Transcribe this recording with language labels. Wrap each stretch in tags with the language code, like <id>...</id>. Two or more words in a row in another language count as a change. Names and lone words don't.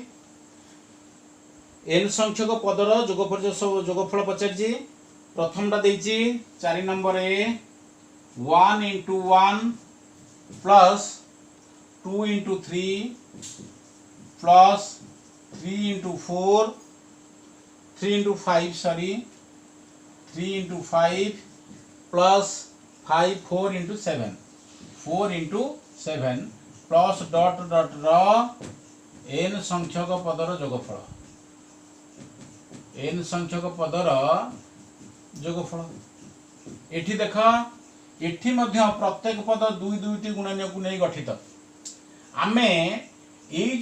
<or>n ସଂଖ୍ୟକ ପଦର ଯୋଗଫଳ ପଚାରୁଛି ପ୍ରଥମଟା ଦେଇଛି 4 ନମ୍ବର ଏ 1</or> <en>into 1 plus 2 into 3 plus 3 into 4 3 into 5 sorry 3 into 5 plus 5 4 into 7 4 into 7 plus dot dot</en> <or>ର n ସଂଖ୍ୟକ ପଦର ଯୋଗଫଳ n ସଂଖ୍ୟକ ପଦର ଯୋଗଫଳ ଏଠି ଦେଖ ଏଠି ମଧ୍ୟ ପ୍ରତ୍ୟେକ ପଦ ଦୁଇ ଦୁଇଟି ଗୁଣନୀୟ କୁ ନେଇ ଗଠିତ ଆମେ ଏଇ ଯୋ</or>